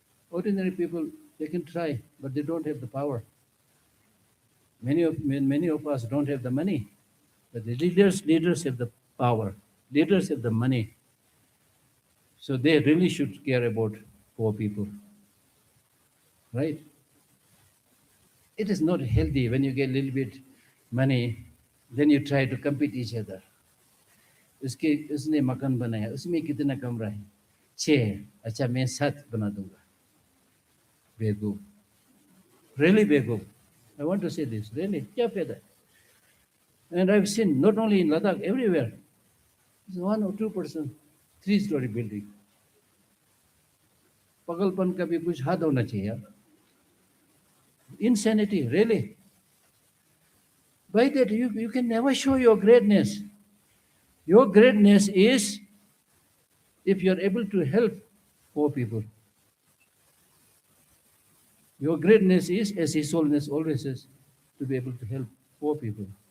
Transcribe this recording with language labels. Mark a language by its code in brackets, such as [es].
[en] Ordinary people, they can try, but they don't have the power. Many of us don't have the money, but the leaders have the power. Leaders have the money. So they really should care about poor people, right? It is not healthy when you get a little bit money, then you try to compete each other. [hi] उसके उसने मकान बनाया उसमें कितना कमरा है 6 अच्छा मैं 7 बना दूंगा बेवकूफ really बेवकूफ [en] I want to say this, really. [hi] क्या फायदा है? [en] And I've seen not only in Ladakh, everywhere. It's 1 or 2%, 3-story building. [hi] पगलपन का भी कुछ हद होना चाहिए यार. [en] Insanity, really. By that, you can never show your greatness. Your greatness is if you're able to help poor people. Your greatness is, as His Holiness always says, to be able to help poor people.